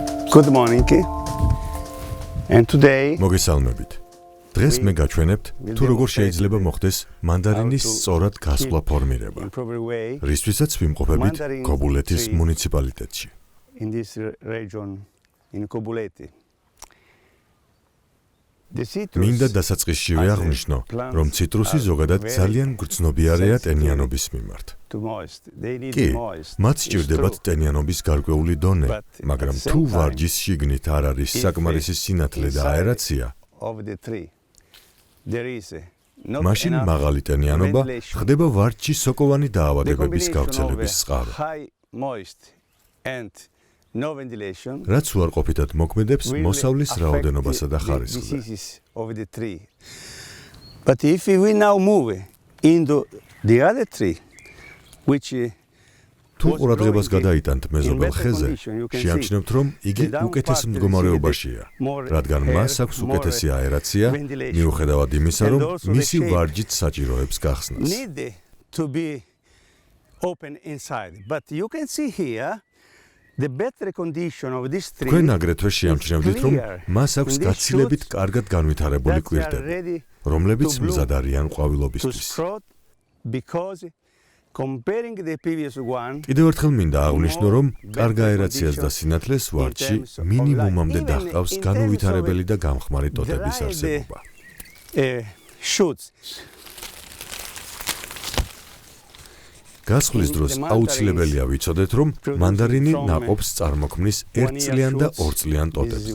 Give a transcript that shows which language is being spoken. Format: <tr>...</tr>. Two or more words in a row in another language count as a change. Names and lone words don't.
<en>Good morning. And today</en> <ka>მოგესალმებით. დღეს მე გაჩვენებთ თუ როგორ შეიძლება მოხდეს მანდარინის სწორად გასვლა ფორმირება. რისთვისაც ვიმყოფებით კობულეთის მუნიციპალიტეტში.</ka> <en>In this region in Kobuleti.</en> <ka>მინდა დასაწყისშივე აღვნიშნო, რომ ციტრუსი ზოგადად ძალიან გრძნობიარეა ტენიანობის მიმართ. კი, მათ სჭირდებათ ტენიანობის გარკვეული დონე, მაგრამ თუ ვარჯის შიგნით არ არის საკმარისი სინათლე და აერაცია, მაშინ მაღალი ტენიანობა ხდება ვარჯში სოკოვანი დაავადებების გავრცელების წყარო. რაც უარყოფითად მოქმედებს მოსავლის რაოდენობასა და ხარისხზე.</ka> <en>But if we now move into the other tree, which</en> <ka>თუ ყურადღებას გადაიტანთ მეზობელ ხეზე, შეამჩნევთ, რომ იგი უკეთეს მდგომარეობაშია, რადგან მას აქვს უკეთესი აერაცია, მიუხედავად იმისა, რომ მისი ვარჯით საჭიროებს გახსნას.</ka> <en>To be open inside, but you can see here the better condition of this tree.</en> <ka>თქვენ აგრეთვე შეამჩნევთ, რომ მას აქვს გაცილებით კარგად განვითარებული კვირტები, რომლებიც მზად არიან ყვავილობისთვის.</ka> <en>Comparing the previous one,</en> <ka>კიდევ ერთხელ მინდა აღვნიშნო, რომ კარგ აერაციას და სინათლეს ვარჯში მინიმუმამდე დაჰყავს განუვითარებელი და გამხმარი ტოტების არსებობა. გასხლის დროს აუცილებელია ვიცოდეთ, რომ მანდარინი ნაყოფს წარმოქმნის ერთწლიან და ორწლიან ტოტებზე.</ka>